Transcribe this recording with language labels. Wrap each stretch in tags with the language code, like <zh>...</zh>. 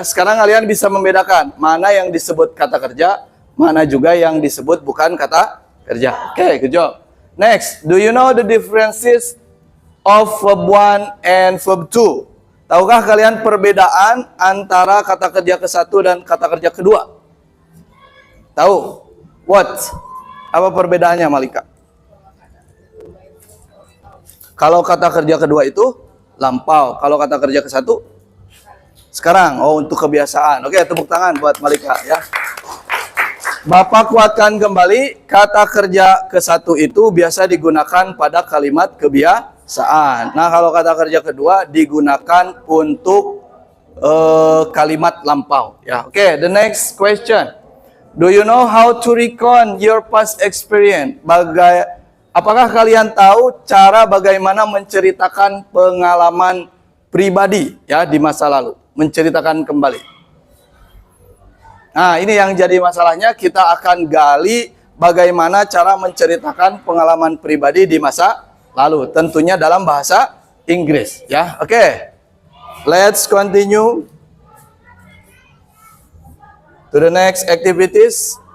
<id>Sekarang kalian bisa membedakan mana yang disebut kata kerja, mana juga yang disebut bukan kata kerja.</id> <en>Oke, good job. Next, do you know the differences of verb 1 and verb 2?</en> <id>Tahukah kalian perbedaan antara kata kerja ke-1 dan kata kerja kedua? Tahu? What? Apa perbedaannya, Malika? Kalau kata kerja kedua itu lampau. Kalau kata kerja ke-1 sekarang. Oh, untuk kebiasaan. Oke, tepuk tangan buat Malika, ya. Bapak kuatkan kembali, kata kerja ke-1 itu biasa digunakan pada kalimat kebiasaan. Nah, kalau kata kerja kedua digunakan untuk kalimat lampau, ya.</id> <en>Oke, the next question. Do you know how to recount your past experience?</en> <id>Apakah kalian tahu cara bagaimana menceritakan pengalaman pribadi, ya, di masa lalu? Menceritakan kembali. Nah, ini yang jadi masalahnya. Kita akan gali bagaimana cara menceritakan pengalaman pribadi di masa lalu. Tentunya dalam bahasa Inggris, ya. Oke.</id> <en>Let's continue to the next activities.</en>